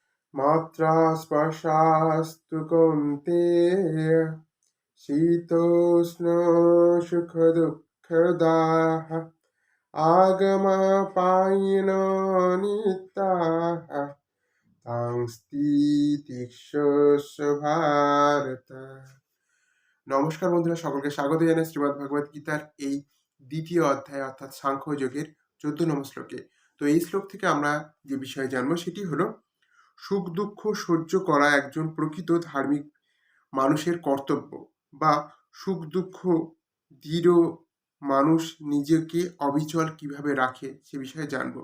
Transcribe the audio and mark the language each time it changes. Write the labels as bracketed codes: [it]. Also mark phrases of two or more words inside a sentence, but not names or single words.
[sa] मात्रा स्पर्शास्तु कौन्तेय शीतोष्ण सुखदुःखदाः आगमपायिनो नित्याः तां स्थितिक्षुष ভারত। [bn] নমস্কার বন্ধুরা, সকলকে স্বাগত জানাই শ্রীমদ্ ভগবদ গীতার এই দ্বিতীয় অধ্যায় অর্থাৎ সাংখ্যযোগের 14 নম্বর শ্লোকে। তো এই শ্লোক থেকে আমরা যে বিষয়ে জানবো সেটি হলো সুখ দুঃখ সহ্য করা একজন প্রকৃত ধার্মিক মানুষের কর্তব্য, বা সুখ দুঃখ দৃঢ় মানুষ নিজেকে অবিচল কিভাবে রাখে সে বিষয়ে জানবো।